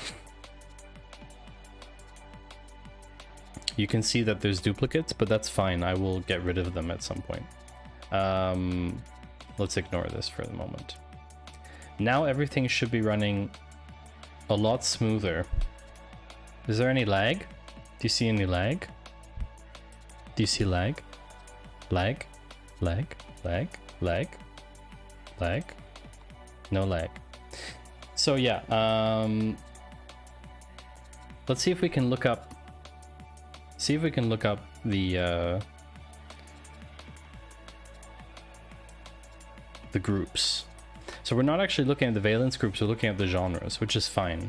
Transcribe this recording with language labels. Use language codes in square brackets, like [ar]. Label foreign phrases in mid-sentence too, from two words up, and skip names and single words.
[en] You can see that there's duplicates, but that's fine. I will get rid of them at some point. Let's ignore this for the moment. Now everything should be running a lot smoother. Is there any lag? Do you see any lag? Do you see lag? Lag? Lag? Lag? Lag? Lag? No lag. So yeah, let's see if we can look up the groups. So we're not actually looking at the valence groups, we're looking at the genres, which is fine.